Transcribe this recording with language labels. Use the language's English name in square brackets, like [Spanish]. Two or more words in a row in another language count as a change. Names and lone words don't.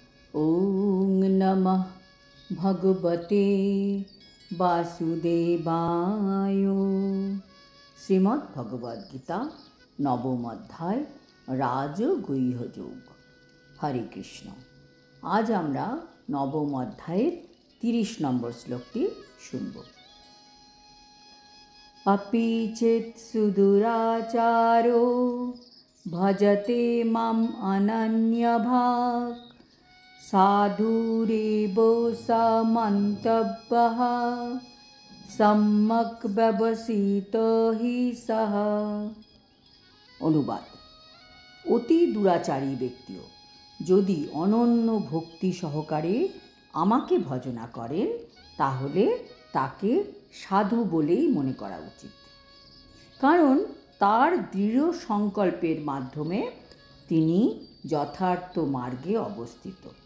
[Sanskrit] ওং নমঃ ভগবতে বাসুদেবায়। [Bangla] শ্রীমদ্ ভগবদ্গীতা নবম অধ্যায় রাজগুহ্যযোগ। হরে কৃষ্ণ। আজ আমরা নবম অধ্যায়ের 30 নম্বর শ্লোকটি শুনব। [Sanskrit] अपि चेत् सुदुराचारो भजते माम् अनन्यभाक् साधुरेव समन्तव्यः सम्यक् व्यवसितो हि सः। [Bangla] অনুবাদ: অতি দুরাচারী ব্যক্তিও যদি অনন্য ভক্তি সহকারে আমাকে ভজনা করেন তাহলে তাকে সাধু বলেই মনে করা উচিত, কারণ তার দৃঢ় সংকল্পের মাধ্যমে তিনি যথার্থ মার্গে অবস্থিত।